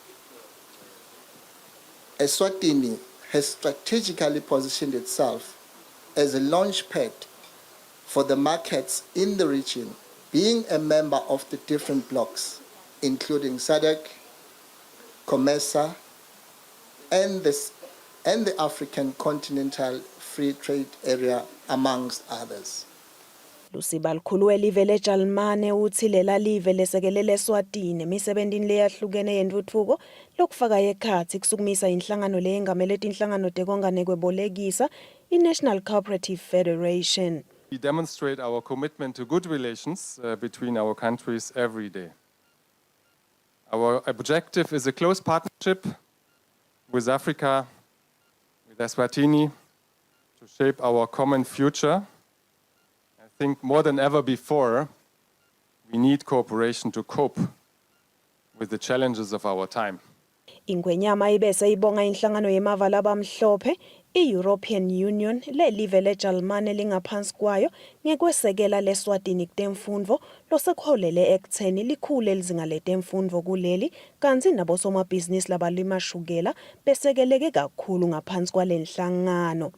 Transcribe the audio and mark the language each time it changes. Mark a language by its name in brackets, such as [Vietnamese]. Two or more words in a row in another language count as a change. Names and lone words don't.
[English] Eswatini has strategically positioned itself as a launchpad for the markets in the region, being a member of the different blocs, including SADC, COMESA, and the African Continental Free Trade Area, amongst others. [Swati] Lusiba likhulu welive leJalimane uthi lela live lesekelele eSwatini emisebentini leyahlukene yendvutfuko lokufaka ekhatsi kusukumisa inhlangano leyengamele tinhlangano tekonga nekwebolekisa iNational Cooperative Federation. [English] We demonstrate our commitment to good relations between our countries every day. Our objective is a close partnership with Africa, with Eswatini, to shape our common future. I think more than ever before, we need cooperation to cope with the challenges of our time. [Swati] Ingwenyama ibese ibonga inhlangano yemavala abamhlophe i-European Union lelive leJalimane lingaphansi kwayo ngekwesekela leSwatini kutemfundvo losekholele ekutheni likhule lizinga letemfundvo kuleli kanti nabosomabhizinisi labalimashukela besekeleke kakhulu ngaphansi kwalenhlangano.